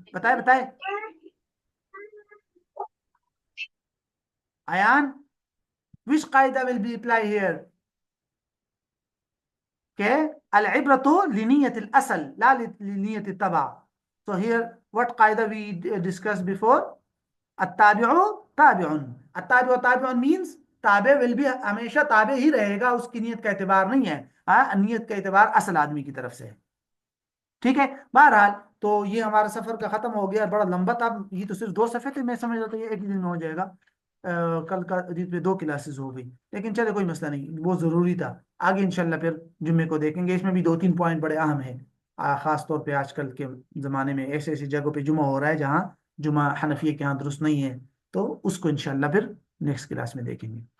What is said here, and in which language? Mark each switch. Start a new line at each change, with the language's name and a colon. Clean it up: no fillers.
Urdu: بتائے ایان
English: which قاعدہ will be applied here؟ کہ
Arabic: العبرۃ لنیت الاصل لا لنیت التبع.
English: So here what قاعدہ we discussed before؟
Arabic: التابع تابع.
Urdu: التابع تابع means تابع
English: will be
Urdu: ہمیشہ تابع ہی رہے گا، اس کی نیت کا اعتبار نہیں ہے. نیت کا اعتبار اصل آدمی کی طرف سے ہے. ٹھیک ہے. بہرحال تو یہ ہمارا سفر کا ختم ہو گیا، بڑا لمبا تھا. یہ تو صرف 2 صفحے تھے، میں سمجھ رہا تھا یہ ایک ہی دن میں ہو جائے گا. کل کا حدیث پہ 2 کلاسز ہو گئی، لیکن چلے کوئی مسئلہ نہیں، وہ ضروری تھا۔ آگے انشاءاللہ پھر جمعے کو دیکھیں گے، اس میں بھی 2-3 پوائنٹ بڑے اہم ہیں، خاص طور پہ آج کل کے زمانے میں ایسے ایسی جگہوں پہ جمعہ ہو رہا ہے جہاں جمعہ حنفیہ کے ہاں درست نہیں ہے، تو اس کو انشاءاللہ پھر نیکسٹ کلاس میں دیکھیں گے۔